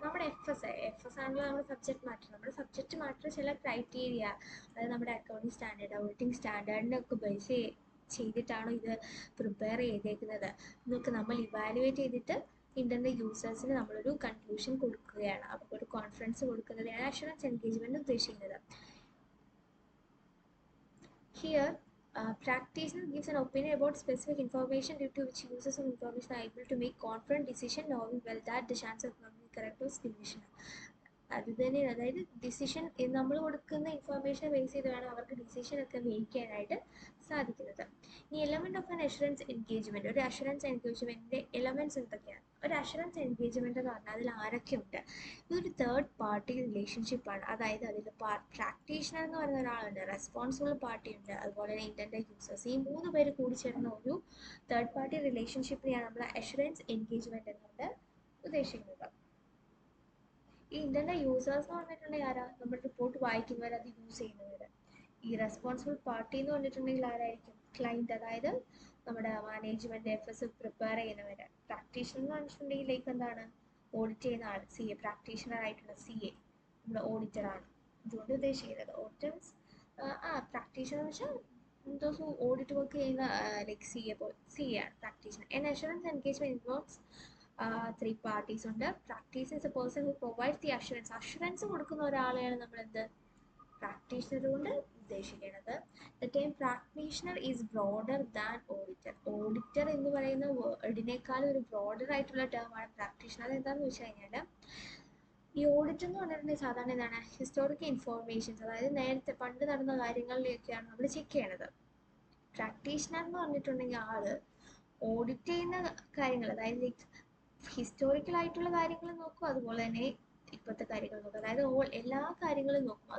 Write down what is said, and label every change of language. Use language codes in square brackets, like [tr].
[ml] നമ്മുടെ F S ആണല്ലോ നമ്മുടെ സബ്ജക്ട് മാറ്റർ. നമ്മുടെ സബ്ജക്റ്റ് മാറ്റർ ചില ക്രൈറ്റീരിയ, അതായത് നമ്മുടെ അക്കൗണ്ടിങ് സ്റ്റാൻഡേർഡ്, ഓഡിറ്റിംഗ് സ്റ്റാൻഡേർഡിനെ ഒക്കെ ബേസ് ചെയ്തിട്ടാണ് ഇത് പ്രിപ്പയർ ചെയ്തേക്കുന്നത് എന്നൊക്കെ നമ്മൾ ഇവാലുവേറ്റ് ചെയ്തിട്ട് ഇൻറ്റൻഡഡ് യൂസേഴ്സിന് നമ്മളൊരു കൺക്ലൂഷൻ കൊടുക്കുകയാണ്, അവർക്കൊരു കോൺഫിഡൻസ് കൊടുക്കുന്നതിനാണ് അഷുറൻസ് എൻഗേജ്മെൻറ്റ് ഉദ്ദേശിക്കുന്നത്. [en] Here practitioner gives an opinion about specific information due to which users of information are able to make confident decision, knowing well that the chance of becoming correct was diminished. [ml] അത് തന്നെ, അതായത് decision നമ്മൾ കൊടുക്കുന്ന information base ചെയ്ത് വേണം അവർക്ക് ഡിസിഷനൊക്കെ make ചെയ്യാനായിട്ട് സാധിക്കുന്നത്. ഈ [en] element of an assurance engagement, [ml] ഒരു അഷുറൻസ് എൻഗേജ്മെൻറ്റിൻ്റെ എലമെൻറ്റ്സ് എന്തൊക്കെയാണ്? ഒരു അഷുറൻസ് എൻഗേജ്മെൻറ്റ് എന്ന് പറഞ്ഞാൽ അതിൽ ആരൊക്കെയുണ്ട്? ഇതൊരു തേർഡ് പാർട്ടി റിലേഷൻഷിപ്പാണ്. അതായത് അതിൽ പ്രാക്ടീഷണർ എന്ന് പറയുന്ന ഒരാളുണ്ട്, റെസ്പോൺസിബിൾ പാർട്ടി ഉണ്ട്, അതുപോലെ തന്നെ ഇൻറ്റൻഡഡ് യൂസേഴ്സ്. ഈ 3 പേര് കൂടി ചേർന്ന ഒരു തേർഡ് പാർട്ടി റിലേഷൻഷിപ്പിനെയാണ് നമ്മൾ അഷുറൻസ് എൻഗേജ്മെൻറ്റ് എന്നുകൊണ്ട് ഉദ്ദേശിക്കുന്നത്. ഈ ഇൻറ്റൻഡഡ് യൂസേഴ്സ് എന്ന് പറഞ്ഞിട്ടുണ്ടെങ്കിൽ ആരാ? നമ്മൾ റിപ്പോർട്ട് വായിക്കുന്നവർ, അത് യൂസ് ചെയ്യുന്നവർ. ഈ റെസ്പോൺസിബിൾ പാർട്ടി എന്ന് പറഞ്ഞിട്ടുണ്ടെങ്കിൽ ആരായിരിക്കും? ക്ലൈൻറ്റ്, അതായത് നമ്മുടെ മാനേജ്മെൻറ്റ് എഫേഴ്സ് പ്രിപ്പയർ ചെയ്യുന്നവർ. പ്രാക്ടീഷണർ എന്ന് പറഞ്ഞിട്ടുണ്ടെങ്കിൽ ലൈക്ക് എന്താണ്? ഓഡിറ്റ് ചെയ്യുന്ന ആൾ, CA, പ്രാക്ടീഷണർ ആയിട്ടുള്ള CA നമ്മുടെ ഓഡിറ്ററാണ്. അതുകൊണ്ട് ഉദ്ദേശിക്കുന്നത് ഓഡിറ്റേഴ്സ്. പ്രാക്ടീഷണർ എന്ന് വെച്ചാൽ [en] those who audit work [ml] ചെയ്യുന്ന [en] like C [ml] ആണ് [en] Practitioner. An assurance engagement involves three parties [ml] ഉണ്ട്. [en] Practitioner is a person who provides the assurance. [ml] Assurance കൊടുക്കുന്ന ഒരാളെയാണ് നമ്മൾ എന്ത് പ്രാക്ടീഷണർ കൊണ്ട് ഉദ്ദേശിക്കുന്നത്. [en] The term practitioner is broader than auditor. [ml] Auditor എന്ന് പറയുന്ന വേർഡിനേക്കാളും ഒരു ബ്രോഡർ ആയിട്ടുള്ള ടേമാണ് പ്രാക്ടീഷണർ. എന്താണെന്ന് വെച്ച് കഴിഞ്ഞാൽ ഈ ഓഡിറ്റ് എന്ന് പറഞ്ഞിട്ടുണ്ടെങ്കിൽ സാധാരണ എന്താണ് ഹിസ്റ്റോറിക്കൽ ഇൻഫോർമേഷൻസ്, അതായത് നേരത്തെ പണ്ട് നടന്ന കാര്യങ്ങളിലേക്കാണ് നമ്മൾ ചെക്ക് ചെയ്യണത്. പ്രാക്ടീഷണർ എന്ന് പറഞ്ഞിട്ടുണ്ടെങ്കിൽ ആള് ഓഡിറ്റ് ചെയ്യുന്ന കാര്യങ്ങൾ, അതായത് ലൈക്ക് ഹിസ്റ്റോറിക്കൽ ആയിട്ടുള്ള കാര്യങ്ങൾ നോക്കും, അതുപോലെ തന്നെ ഇപ്പോഴത്തെ കാര്യങ്ങൾ നോക്കും, അതായത് എല്ലാ കാര്യങ്ങളും നോക്കും.